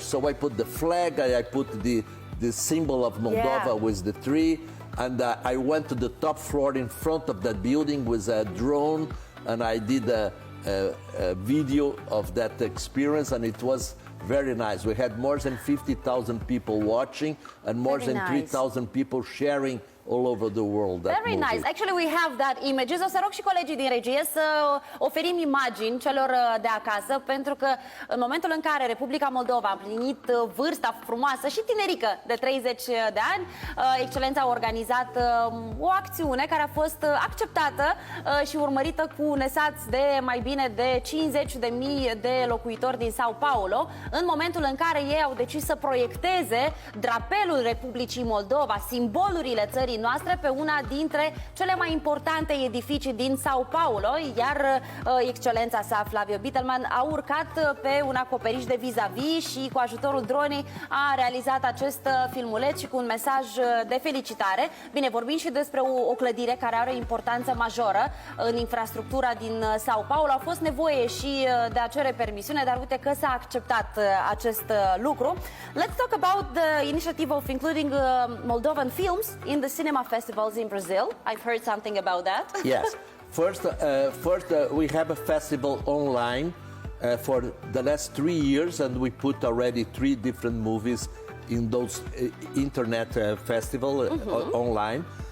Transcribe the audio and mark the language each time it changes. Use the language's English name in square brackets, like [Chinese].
[English] So I put the flag, I put the symbol of Moldova with the tree, and I went to the top floor in front of that building with a drone, and I did a video of that experience, and it was very nice. We had more than 50,000 people watching and more than 3,000 people sharing all over the world. Very nice. Actually, we have that images. [Romanian] O să rog și colegii din regie să oferim imagini celor de acasă, pentru că în momentul în care Republica Moldova a împlinit vârsta frumoasă și tinerică de 30 de ani, Excelența a organizat o acțiune care a fost acceptată și urmărită cu nesați de mai bine de 50.000 de locuitori din Sao Paulo, în momentul în care ei au decis să proiecteze drapelul Republicii Moldova, simbolurile țării călătoriei noastre pe una dintre cele mai importante edificii din Sao Paulo, iar excelența sa, Flavio Bitelman, a urcat pe un acoperiș de vis-a-vis și cu ajutorul dronei a realizat acest filmuleț și cu un mesaj de felicitare. Bine, vorbim și despre o clădire care are o importanță majoră în infrastructura din Sao Paulo. A fost nevoie și de a cere permisiune, dar uite că s-a acceptat acest lucru. [English] Let's talk about the initiative of including Moldovan films in the cinema festivals in Brazil. I've heard something about that. Yes. First, we have a festival online for the last 3 years, and we put already 3 different movies in those internet festival online.